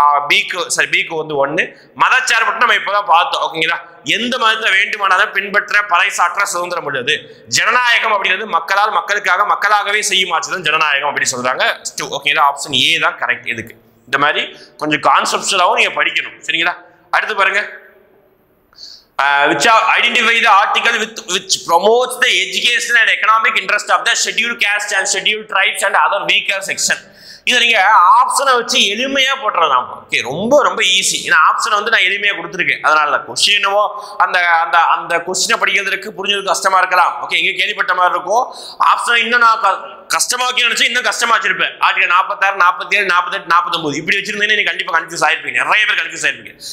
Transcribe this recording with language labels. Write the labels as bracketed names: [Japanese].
[Tamil] பிக்கு வந்து 1. மதச்சார்பற்ற நம்ம இப்பதான் பார்த்தோம். ஓகேங்களா, எந்த மதத்தை வேண்டுமானாலும் பின்பற்ற பறைசாற்ற சுதந்திரம் உள்ளது. ஜனநாயகம் அப்படிங்கிறது மக்களால் மக்களுக்காக மக்களாகவே செய்யும் ஆட்சிதான் ஜனநாயகம் அப்படி சொல்றாங்க. ஓகேங்களா, ஆப்ஷன் ஏ தான் கரெக்ட். எதுக்கு இந்த மாதிரி கொஞ்சம் கான்செப்ட்ஸாவும் நீங்க படிக்கணும். சரிங்களா. அடுத்து பாருங்க, [English] which identify the article which promotes the educational and economic interest of the scheduled caste and scheduled tribes and other weaker section. [Tamil] இதை நீங்க ஆப்ஷனை வச்சு எளிமையா போட்டுறலாம். ஓகே, ரொம்ப ரொம்ப ஈஸி. ஏன்னா ஆப்ஷனை வந்து நான் எளிமையா கொடுத்துருக்கேன். அதனால தான் கொஸ்டினோ அந்த அந்த அந்த கொஸ்டினை படிக்கிறதுக்கு புரிஞ்சது கஷ்டமா இருக்கலாம். ஓகே, இங்க கேள்விப்பட்ட மாதிரி இருக்கும். ஆப்ஷனை இன்னும் நான் கஷ்டமாக்கி நினைச்சு இன்னும் கஷ்டமா வச்சிருப்பேன். ஆர்டிகல் 46, 47, 48, 49 இப்படி வச்சிருந்தீங்கன்னா நீங்க கண்டிப்பா கன்ஃபியூஸ் ஆயிருப்பீங்க. நிறைய பேர் கன்ஃபியூஸ் ஆயிருப்பீங்க.